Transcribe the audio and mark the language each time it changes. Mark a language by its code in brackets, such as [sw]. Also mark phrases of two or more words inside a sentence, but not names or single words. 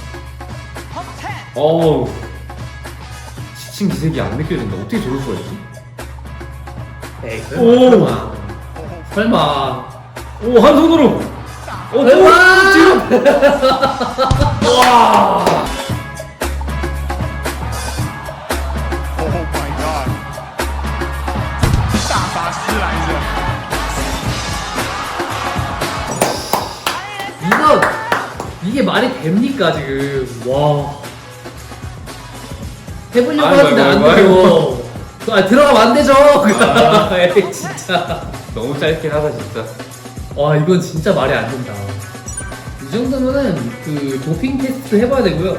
[ko] 어우, 지친 기색이 안 느껴진다. 어떻게 저럴 수가 있지? 에이 오! 설마. 오, 한 손으로! 설마. 뒤로! 와! [en] Oh my god！ [zh] 大法师来着。 [ko] 이게 말이 됩니까 지금? 와. 해보려고 아이고, 하는데 안 아이고, 되죠. 들어가면 안 되죠. 에이, 진짜. 너무 짧긴 하다, 진짜. 와 이건 진짜 말이 안 된다. 이 정도면은 그 도핑 테스트 해봐야 되고요.